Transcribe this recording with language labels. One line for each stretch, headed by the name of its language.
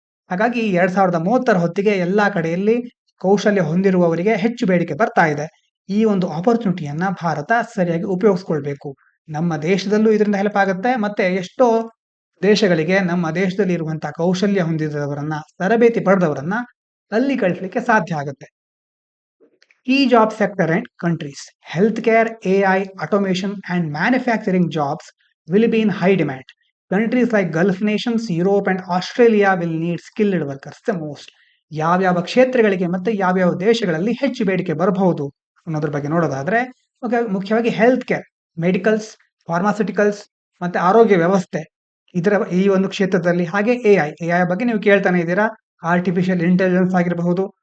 Kannada: ಹಾಗಾಗಿ 2030 ಹೊತ್ತಿಗೆ ಎಲ್ಲಾ ಕಡೆಯಲ್ಲಿ ಕೌಶಲ್ಯ ಹೊಂದಿರುವವರಿಗೆ ಹೆಚ್ಚು ಬೇಡಿಕೆ ಬರ್ತಾ ಇದೆ. ಈ ಒಂದು ಆಪರ್ಚುನಿಟಿಯನ್ನ ಭಾರತ ಸರಿಯಾಗಿ ಉಪಯೋಗಿಸ್ಕೊಳ್ಬೇಕು. ನಮ್ಮ ದೇಶದಲ್ಲೂ ಇದರಿಂದ ಹೆಲ್ಪ್ ಆಗುತ್ತೆ, ಮತ್ತೆ ಎಷ್ಟೋ ದೇಶಗಳಿಗೆ ನಮ್ಮ ದೇಶದಲ್ಲಿ ಇರುವಂತಹ ಕೌಶಲ್ಯ ಹೊಂದಿದವರನ್ನ, ತರಬೇತಿ ಪಡೆದವರನ್ನ ಅಲ್ಲಿ ಕಳಿಸ್ಲಿಕ್ಕೆ ಸಾಧ್ಯ ಆಗುತ್ತೆ.
English: Key job sector and countries. Healthcare, AI, automation, and manufacturing jobs will be in high demand. Countries like Gulf nations, Europe, and Australia will need skilled workers the most.
Kannada: ಯಾವ್ಯಾವ ಕ್ಷೇತ್ರಗಳಿಗೆ ಮತ್ತೆ ಯಾವ್ಯಾವ ದೇಶಗಳಲ್ಲಿ ಹೆಚ್ಚು ಬೇಡಿಕೆ ಬರಬಹುದು ಅನ್ನೋದ್ರ ಬಗ್ಗೆ ನೋಡೋದಾದ್ರೆ, ಮುಖ್ಯವಾಗಿ ಹೆಲ್ತ್ ಕೇರ್, ಮೆಡಿಕಲ್ಸ್, ಫಾರ್ಮಾಸ್ಯೂಟಿಕಲ್ಸ್ ಮತ್ತೆ ಆರೋಗ್ಯ ವ್ಯವಸ್ಥೆ, ಇದರ ಈ ಒಂದು ಕ್ಷೇತ್ರದಲ್ಲಿ. ಹಾಗೆ AI ಬಗ್ಗೆ ನೀವು ಕೇಳ್ತಾನೆ ಇದ್ದೀರಾ, ಆರ್ಟಿಫಿಷಿಯಲ್ ಇಂಟೆಲಿಜೆನ್ಸ್ ಆಗಿರಬಹುದು,